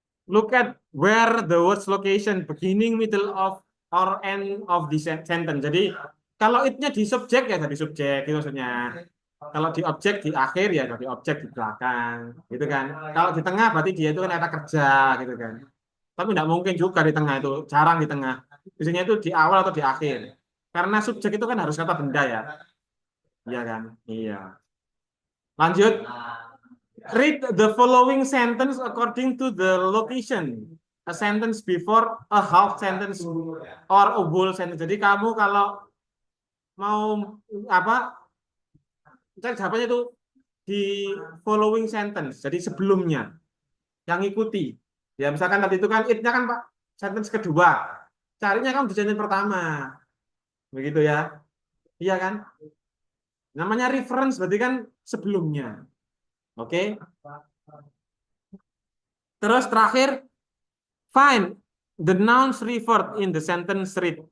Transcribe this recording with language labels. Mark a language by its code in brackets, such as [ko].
[en] Look at where the words location, beginning, middle of, or end of the sentence. [id] Jadi kalau it-nya di subjek ya dari subjek itu maksudnya. Kalau di objek di akhir ya dari objek di belakang, gitu kan. Kalau di tengah berarti dia itu kan kata kerja, gitu kan. Tapi tidak mungkin juga di tengah itu, jarang di tengah. Biasanya itu di awal atau di akhir. Karena subjek itu kan harus kata benda ya, iya kan? Iya. Lanjut. [en] Read the following sentence according to the location. A sentence before, a half sentence, or a whole sentence. [id] Jadi kamu kalau mau apa cari jawabannya itu di [en] following sentence. [id] Jadi sebelumnya, yang ikuti. Ya misalkan tadi itu kan it-nya kan Pak, sentence kedua. Carinya kan di sentence pertama. Begitu ya. Iya kan? Namanya reference berarti kan sebelumnya. Oke. [en] Terus terakhir, find the nouns referred in the sentence read.